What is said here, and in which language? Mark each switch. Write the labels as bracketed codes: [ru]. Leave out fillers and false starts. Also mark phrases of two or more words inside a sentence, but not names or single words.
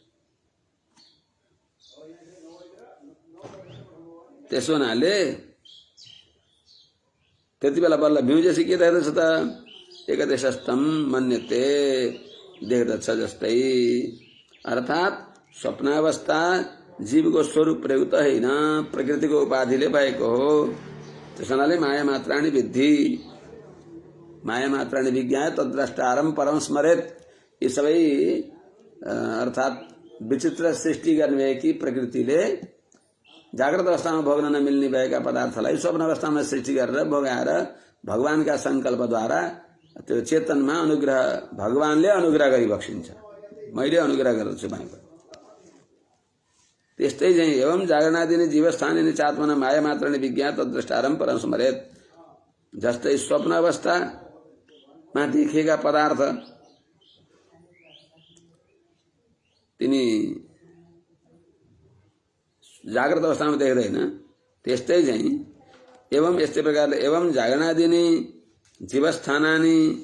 [ne] त्यसो हुनाले त्यति बेला बल्ल बिउजेपछि के देख्दछ त [sa] एकादशस्तम मन्यते [ne] देख्दछ जस्तै। अर्थात स्वप्नावस्था जीवको स्वरूप प्रयुक्त होइन, प्रकृतिको उपाधिले भएको हो। त्यसो हुनाले [sa] माया मात्राणि विद्धि, माया मात्राणि विज्ञाय तद्द्रष्टारम परम स्मरेत। [ne] यी सबै अर्थात विचित्र सृष्टि गर्नुभएकी प्रकृतिले जाग्रत अवस्थामा भोग्न नमिल्ने भएका पदार्थलाई स्वप्न अवस्थामा सृष्टि गरेर भोगाएर भगवानका संकल्पद्वारा त्यो चेतनमा अनुग्रह भगवानले अनुग्रह गरिबक्सिन्छ। मैले अनुग्रह गर्दछु भनेको त्यस्तै चाहिँ [sa] एवं जागरणादिनी जीवस्थानिनी चात्मना माया मात्राणि विज्ञा तद्द्रष्टारम परम स्मरेत। [ne] जस्तै स्वप्न अवस्थामा देखिएका पदार्थ तिनी जाग्रत अवस्थामा देख्दैन, त्यस्तै चाहिँ एवं यस्तै प्रकारले [sa] एवं जागरणादिनी जीवस्थानानि